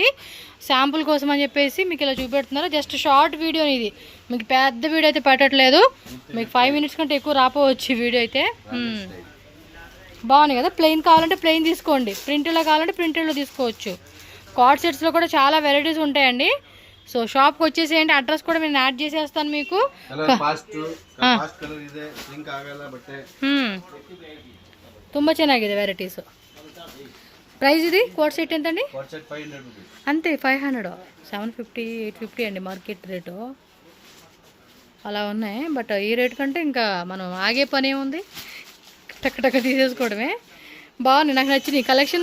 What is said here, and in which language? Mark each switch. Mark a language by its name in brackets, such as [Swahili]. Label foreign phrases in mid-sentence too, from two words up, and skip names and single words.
[Telugu] శాంపుల్ కోసం అని చెప్పేసి మీకు ఇలా చూపెడుతున్నారు. [English] just short video [Telugu] ఇది, మీకు పెద్ద వీడియో అయితే పెట్టట్లేదు. మీకు 5 minutes కంటే ఎక్కువ రాపోవచ్చు వీడియో అయితే. బాగున్నాయి కదా. ప్లెయిన్ కావాలంటే ప్లెయిన్ తీసుకోండి, ప్రింట్లో కావాలంటే ప్రింటెడ్లో తీసుకోవచ్చు. కార్డ్ సెట్స్లో కూడా చాలా వెరైటీస్ ఉంటాయండి. సో షాప్కి వచ్చేసేయండి. అడ్రస్ కూడా నేను యాడ్ చేసేస్తాను మీకు. [Kannada] ತುಂಬ ಚೆನ್ನಾಗಿದೆ ವೆರೈಟೀಸು. [Telugu] ప్రైస్ ఇది [English] coat set [Telugu] ఎంతండి? అంతే 500. 750 850 అండి [English] market rate. [Telugu] అలా ఉన్నాయి. బట్ ఈ రేట్ కంటే ఇంకా మనం ఆగే పని ఏముంది, టక్క తీసేసుకోవడమే. బాగుంది, నాకు నచ్చింది కలెక్షన్.